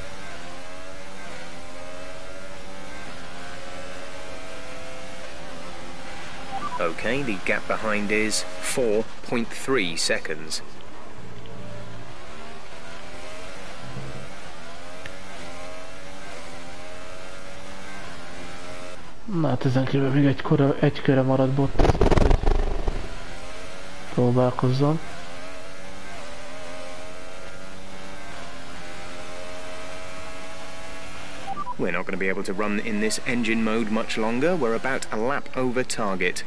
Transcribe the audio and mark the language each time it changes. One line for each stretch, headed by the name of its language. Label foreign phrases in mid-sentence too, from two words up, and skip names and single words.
English: Okay, the gap behind is 4.3 seconds.
Hungarian: Na hát ezen kívül még egy körre maradt Bottas, hogy próbálkozzon.
English: We're not going to be able to run in this engine mode much longer. We're about a lap over target.